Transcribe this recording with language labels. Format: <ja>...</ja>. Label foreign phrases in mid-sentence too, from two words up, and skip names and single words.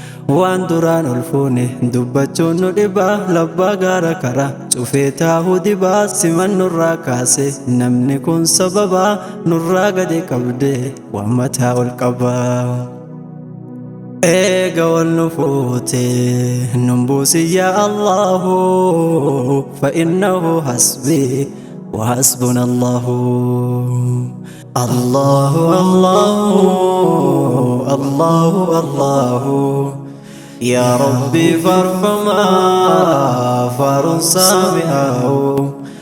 <om>Waan duraan ol fuune dubbachuun nu dhibaa, labbaa gaara karaa cufee taahuu dibaa, siman nurraa kaase namni kun sababaa, nurraa gadi qabdee waan mataa ol qabaa. Eega wal nu fuute nun buusi</om> <ar>يا الله، فإنه حسبي، وحسبنا الله. الله، الله، الله، الله.</ar> <om>Yaa Rabbi farfamaa, faaruun saami'aahu.</om>